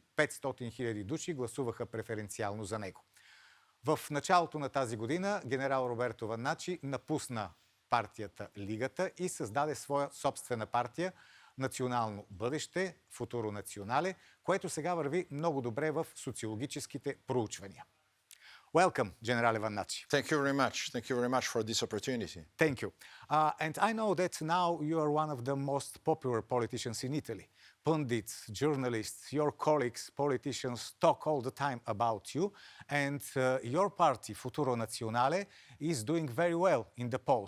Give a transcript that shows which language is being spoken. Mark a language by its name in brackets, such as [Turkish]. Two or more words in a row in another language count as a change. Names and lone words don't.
[Bulgarian] 500 000 души гласуваха преференциално за него. В началото на тази година генерал Роберто Ванначи напусна партията Лигата и създаде своя собствена партия Национално бъдеще, Футуро Национале, което сега върви много добре в социологическите проучвания. [English] Welcome, General Vannacci. Thank you very much. Thank you very much for this opportunity. Thank you. And I know that now you are one of the most popular politicians in Italy. Pundits, journalists, your colleagues, politicians talk all the time about you. And your party, Futuro Nazionale, is doing very well in the polls.